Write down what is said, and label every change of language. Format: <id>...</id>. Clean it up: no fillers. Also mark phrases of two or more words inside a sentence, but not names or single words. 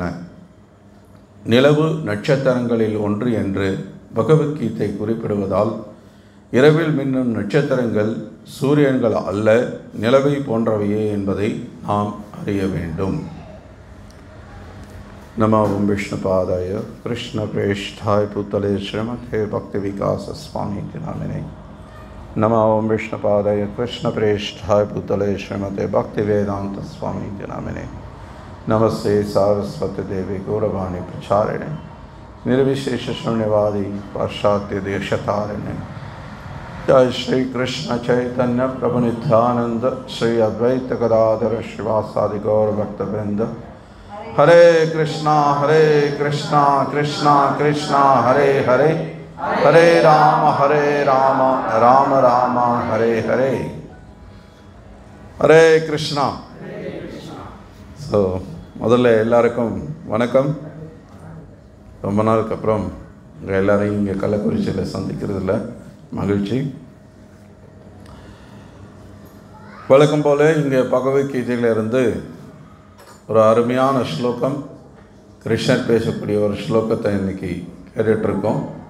<ta>நிலவு நட்சத்திரங்களில் ஒன்று என்று பகவத்கீதை குறிப்பிடுவதால் இரவில் மின்னும் நட்சத்திரங்கள் சூரியன்கள் அல்ல, நிலவை போன்றவையே என்பதை நாம் அறிய வேண்டும்.</ta> <sa>नमो विष्णुपादाय कृष्ण प्रेष्ठाय भूतले श्रीमते भक्ति विकास स्वामी नामिने. नमो विष्णुपादाय कृष्णप्रेष्ठाय भूतले श्रीमते भक्ति वेदांत स्वामी नामिने. नमस्ते सारस्वती देवी गौरवाणी प्रचारिणे निर्विशेष शून्यवादी पाश्चात्य देशतारिणे. जय श्री कृष्ण चैतन्य प्रभु नित्यानंद श्री अद्वैत गदाधर श्रीवासादि गौर भक्तवृंद. हरे कृष्णा कृष्णा कृष्णा हरे हरे, हरे राम राम राम हरे हरे.</sa> <ta>ஹரே கிருஷ்ணா. ஸோ முதல்ல எல்லாருக்கும் வணக்கம். ரொம்ப நாளுக்கு அப்புறம் உங்கள் எல்லாரையும் இங்கே கள்ளக்குறிச்சியில் சந்திக்கிறதுல மகிழ்ச்சி. வழக்கம் போல் இங்கே பகவத்கீதையிலிருந்து ஒரு அருமையான ஸ்லோகம், கிருஷ்ணர் பேசக்கூடிய ஒரு ஸ்லோகத்தை இன்றைக்கி கேட்டுட்ருக்கோம்.</ta>